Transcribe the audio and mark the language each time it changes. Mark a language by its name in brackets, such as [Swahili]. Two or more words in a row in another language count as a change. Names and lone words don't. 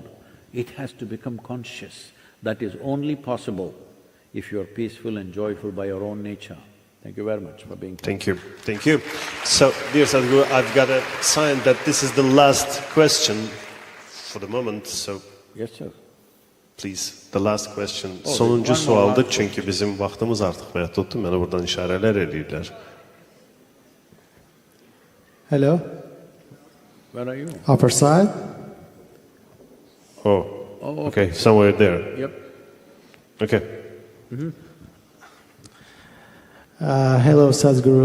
[English] It has to become conscious. That is only possible if you are peaceful and joyful by your own nature. Thank you very much for being here. Thank you. So, dear Sadhguru, I've got a sign that this is the last question for the moment, so… Yes, sir. Please, the last question. [Azerbaijani] Sonuncu sualdır çünkü bizim vaxtımız artıq məhduddur. Mənə buradan işarələr edirlər. [English] Hello. Where are you? Upper side. Oh, okay, somewhere there. Yep. Okay. Hello, Sadhguru.